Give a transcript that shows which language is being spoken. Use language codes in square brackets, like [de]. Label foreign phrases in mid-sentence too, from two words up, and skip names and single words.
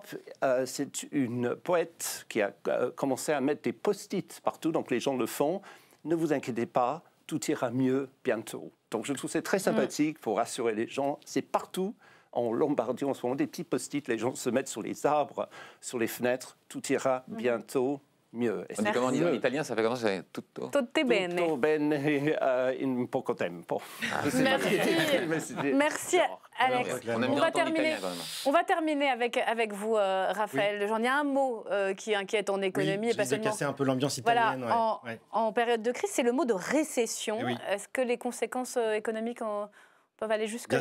[fr] C'est une poète qui a commencé à mettre des post-it partout, donc les gens le font. Ne vous inquiétez pas, tout ira mieux bientôt. Donc je trouve c'est très sympathique pour rassurer les gens. C'est partout en Lombardie en ce moment, des petits post-it, les gens se mettent sur les arbres, sur les fenêtres. Tout ira bientôt mieux. On dit comment on dit en italien, ça fait comment? C'est tutto [it] bene. Tutto bene in poco tempo. [fr] Merci Alex. On va terminer avec vous, Raphaël. J'en ai un mot qui inquiète en économie. Oui, je vais casser un peu l'ambiance italienne. Voilà, en période de crise, c'est le mot de récession. Est-ce que les conséquences économiques peuvent aller jusque-là?